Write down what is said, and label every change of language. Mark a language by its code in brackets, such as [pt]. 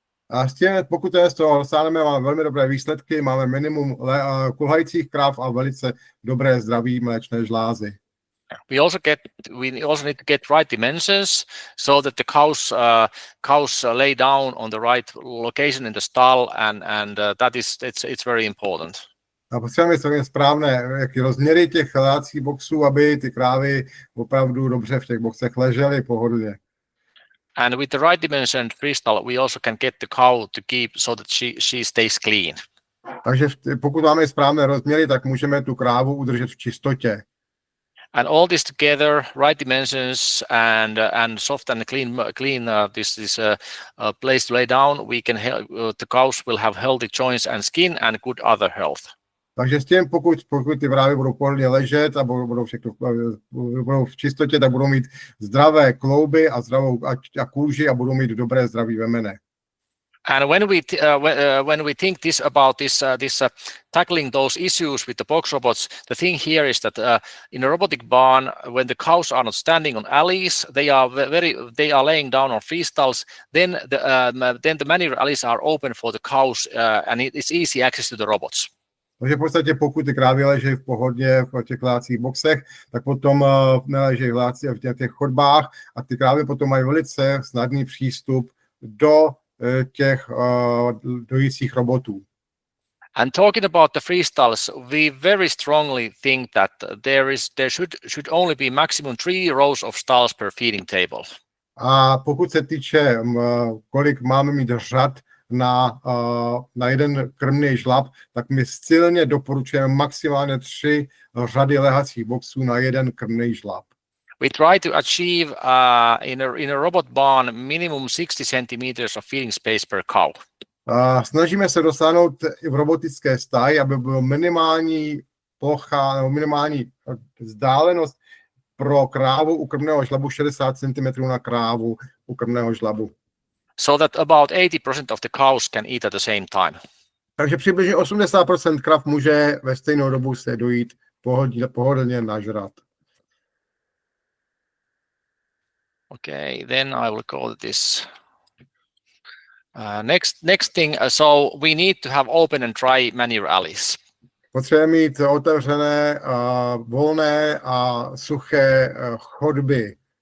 [cs] A s tím, pokud z toho dosáhneme, máme velmi dobré výsledky, máme minimum kulhajících krav a velice dobré zdraví mléčné žlázy. [en] We also need to get right dimensions so that the cows lay down on the right location in the stall, and it's very important. [cs] A potřebujeme správné rozměry těch lehacích boxů, aby ty krávy opravdu dobře v těch boxech ležely pohodlně. [en] And with the right dimension freestyle, we also can get the cow to keep so that she stays clean. [cs] Takže pokud máme správné rozměry, tak můžeme tu krávu udržet v čistotě. [en] And all this together, right dimensions and soft and clean this place to lay down, we can the cows will have healthy joints and skin and good other health. [cs] Takže s tím, pokud ty krávy budou pohodlně ležet a budou v čistotě, tak budou mít zdravé klouby a zdravou a kůži a budou mít dobré zdraví vemene. [en] And when we think this about this tackling those issues with the box robots, the thing here is that in a robotic barn, when the cows are not standing on alleys, they are laying down on freestalls. Then the manual alleys are open for the cows, and it's easy access to the robots. [cs] Takže v podstatě pokud ty krávy leží v pohodě v těch hlácích boxech, tak potom neleží v těch chodbách a ty krávy potom mají velice snadný přístup do těch dojících robotů. [en] And talking about the freestalls, we very strongly think that there should only be maximum 3 rows of stalls per feeding table. [cs] A pokud se týče, kolik máme mít řad na jeden krmný žlab, tak my silně doporučujeme maximálně 3 řady lehacích boxů na jeden krmný žlab. [en] We try to achieve in a robot barn minimum 60 centimeters of feeding space per cow. [cs] Snažíme se dosáhnout v robotické stáji, aby bylo minimální plocha nebo minimální vzdálenost pro krávu u krmného žlabu 60 cm na krávu u krmného žlabu. [en] So that about 80% of the cows can eat at the same time. [cs] Takže přibližně 80% krav může ve stejnou dobu se dojít pohodlně nažrat. [en] Okay, then I will go to this. Next thing, so we need to have open and dry manure alleys. [cs] Potřebujeme mít otevřené, volné a suché chodby.